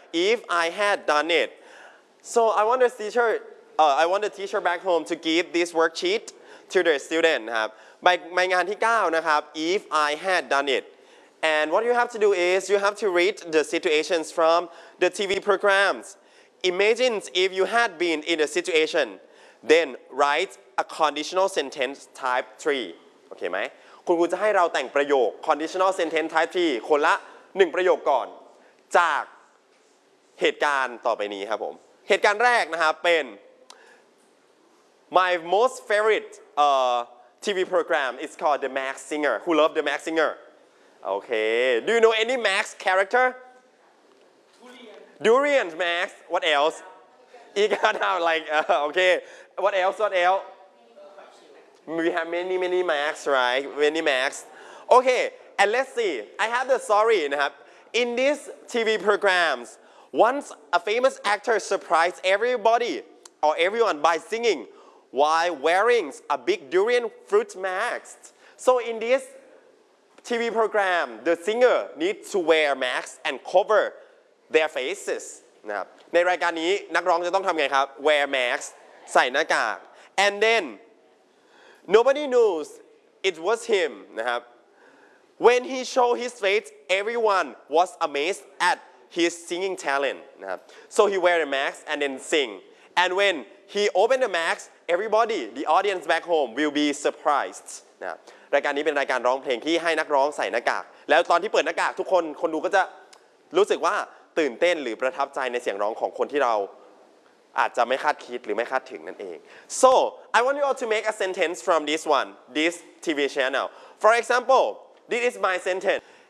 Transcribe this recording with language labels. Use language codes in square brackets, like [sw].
[en] If I had done it, so I want the teacher, I want the teacher back home to give this worksheet to the student. ครับ my [th] งานที่9นะครับ [en] If I had done it, And what you have to do is you have to read the situations from the TV programs. Imagine if you had been in a situation, then write a conditional sentence type 3. [th] โอเคไหมคุณครูจะให้เราแต่งประโยค conditional sentence type 3คนละ1ประโยคก่อนจากเหตุการณ์ต่อไปนี้ครับผมเหตุการณ์แรกนะครับเป็น [en] My most favorite TV program is called The Masked Singer. Who love The Masked Singer? Okay. Do you know any Max character? Durian. Durian Max. What else? You got out like, okay. What else? What else? We have many, many Max, right? Many Max. Okay. And let's see. I have the story. In these TV programs, once a famous actor surprised everybody or everyone by singing while wearing a big durian fruit mask. So in this TV program, the singer needs to wear mask and cover their faces. [th] ในรายการนี้นักร้องจะต้องทำไงครับ [en] wear mask [th] ใส่หน้ากาก [en] and then nobody knows it was him. When he showed his face, everyone was amazed at his singing talent. So he wear a mask and then sing. And when he opened the mask,Everybody, the audience back home will be surprised. [th] นะรายการนี้เป็นรายการร้องเพลงที่ให้นักร้องใส่หน้ากากแล้วตอนที่เปิดหน้ากากทุกคนคนดูก็จะรู้สึกว่าตื่นเต้นหรือประทับใจในเสียงร้องของคนที่เราอาจจะไม่คาดคิดหรือไม่คาดถึงนั่นเอง [en] So I want you all to make a sentence from this one, this TV channel. For example, this is my sentence.